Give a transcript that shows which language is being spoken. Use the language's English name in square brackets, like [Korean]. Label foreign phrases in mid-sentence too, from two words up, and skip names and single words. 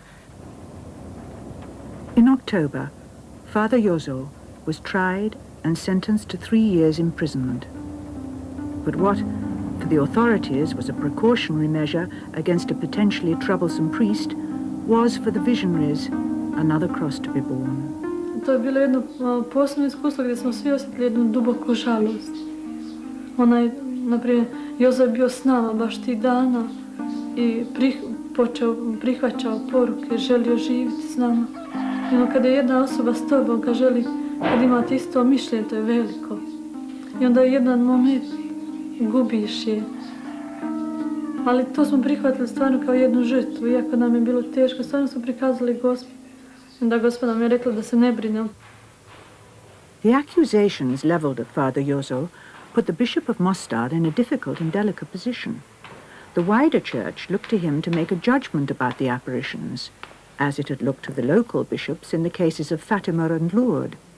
[English] In October, Father Jozo was tried and sentenced to 3 years imprisonment. But what, for the authorities, was a precautionary measure against a potentially troublesome priest, was for the visionaries another cross to be borne. [Croatian] To je bilo jedno posebno iskustvo gdje smo svi osjetili jednu duboku žalost. Naprimjer, Jozo je bio s nama baš tih dana i prihvaćao poruke, želio živjeti s nama. I kada je jedna osoba s tobom, kad imate isto mišljenje, to je veliko. I onda je jedan moment gubiš je. Ali to smo prihvatili stvarno kao jednu žrtvu, iako nam je bilo teško, stvarno smo prikazali Gospod. Da Gospod nam je rekla da se ne brine. [English] The accusations leveled at Father Jozo put the Bishop of Mostar in a difficult and delicate position. The wider church looked to him to make a judgment about the apparitions, as it had looked to the local bishops in the cases of Fatima and Lourdes.